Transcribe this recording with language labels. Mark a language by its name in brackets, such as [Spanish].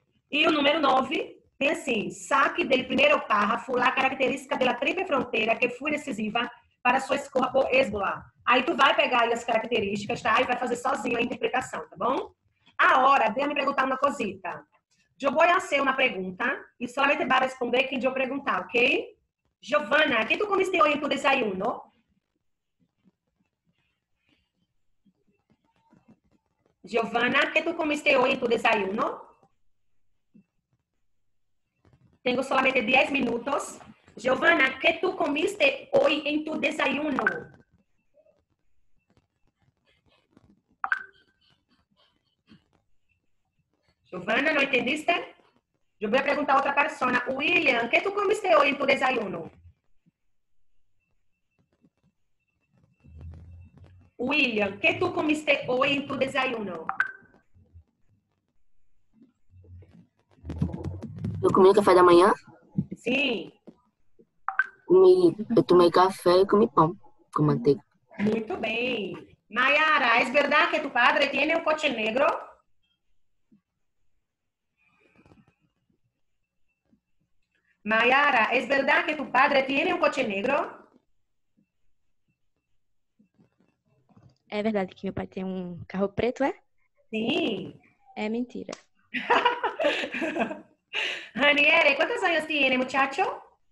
[Portuguese] E o número 9 tem assim, [Spanish] saque del primeiro párrafo la característica de la triple fronteira [Portuguese] que foi decisiva para sua escolha por Hezbollah. Aí tu vai pegar aí as características, tá? E vai fazer sozinho a interpretação, tá bom? Agora, déjame perguntar uma cosita. Eu vou fazer uma pergunta e solamente vai responder quem eu perguntar, ok? [Spanish] Giovana, ¿qué tu comiste hoy en tu desayuno? Giovana, ¿qué tu comiste hoy en tu desayuno? Tengo solamente 10 minutos. Giovana, ¿qué tú comiste hoy en tu desayuno? Giovana, ¿no entendiste? Yo voy a preguntar a otra persona. William, ¿qué tú comiste hoy en tu desayuno? William, ¿qué tú comiste hoy en tu desayuno? [Portuguese] Eu comi café da manhã, Sim. eu tomei café e comi pão com manteiga. Muito bem. [Spanish] Mayara, ¿es verdad que tu padre tiene un coche negro? Mayara, ¿es verdad que tu padre tiene un coche negro? [Portuguese] É verdade que meu pai tem um carro preto, é? Sim. É mentira. [Spanish] Raniere, ¿cuántos años tiene, muchacho?